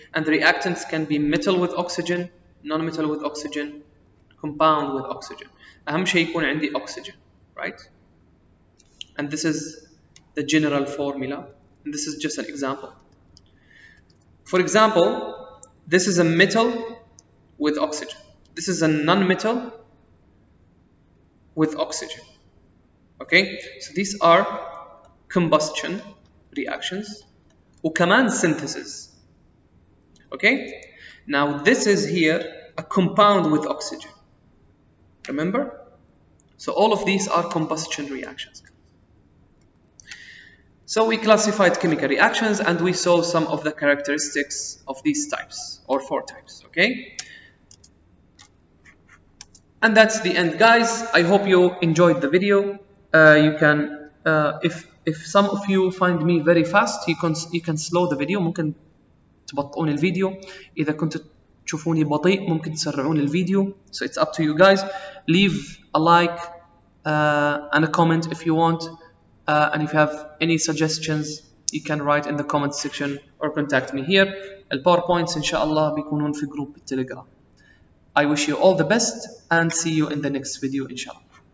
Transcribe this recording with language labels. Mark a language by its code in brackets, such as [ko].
[en] And the reactants can be metal with oxygen, non-metal with oxygen, compound with oxygen. [ar] أهم شيء يكون عندي oxygen, right? [en] And this is the general formula. And this is just an example. For example, this is a metal with oxygen. This is a non-metal with oxygen. Okay, so these are combustion reactions وكمان synthesis. Okay, now this is here a compound with oxygen. Remember? So all of these are combustion reactions. So we classified chemical reactions and we saw some of the characteristics of these types or 4 types, okay? And that's the end, guys. I hope you enjoyed the video. You can, if some of you find me very fast, you can slow the video. [ar] ممكن تبطئون الفيديو. إذا كنتوا تشوفوني بطيء ممكن تسرعون الفيديو. [en] So it's up to you guys. Leave a like and a comment if you want. And if you have any suggestions, you can write in the comment section or contact me here. [ar] الباوربوينتس إن شاء الله بيكونون في جروب التليجرام. [en] I wish you all the best and see you in the next video إن شاء الله.